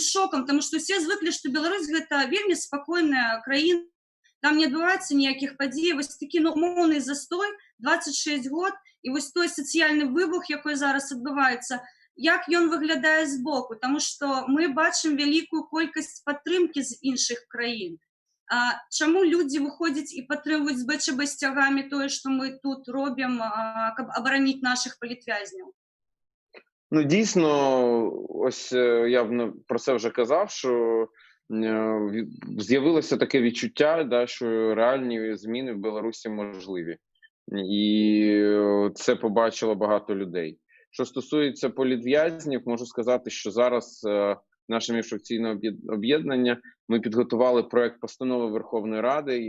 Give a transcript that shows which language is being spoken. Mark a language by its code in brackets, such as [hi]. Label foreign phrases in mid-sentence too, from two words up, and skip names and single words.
[be] Таму што ўсе звыклі, што Беларусь гэта вельмі спакойная краіна, там не адбываецца ніякіх падзей, вось такі моўны застой 26 год, і вось той сацыяльны выбух, якой зараз адбываецца, як ён выглядае збоку, таму што мы бачым вялікую колькасць падтрымкі з іншых краін. Чаму людзі выходзяць і падтрымваюць з БЧБ сцягамі тое, што мы тут робім, каб абараніць наших палітвязняў? [uk] Ну, дійсно, ось я про це вже казав, що з'явилося таке відчуття, да, що реальні зміни в Білорусі можливі. І це побачило багато людей. Що стосується політв'язнів, можу сказати, що зараз наше міжфракційне об'єднання, ми підготували проект постанови Верховної Ради,